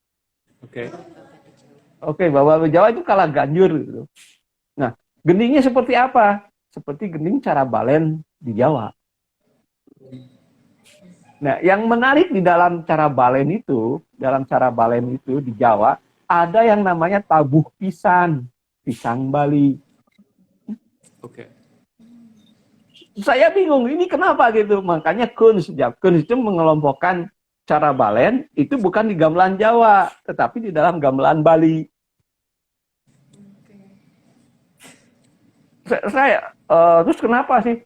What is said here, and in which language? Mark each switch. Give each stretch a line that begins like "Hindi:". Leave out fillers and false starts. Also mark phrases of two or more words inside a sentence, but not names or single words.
Indonesian: Oke, babad di Jawa itu kalaganjur gitu. Nah, geningnya seperti apa? Seperti gening cara balen di Jawa. Nah, yang menarik di dalam cara balen itu di Jawa, ada yang namanya tabuh pisang Bali. Saya bingung, ini kenapa gitu? Makanya Kunz itu mengelompokkan cara balen itu bukan di gamelan Jawa, tetapi di dalam gamelan Bali. Terus kenapa sih?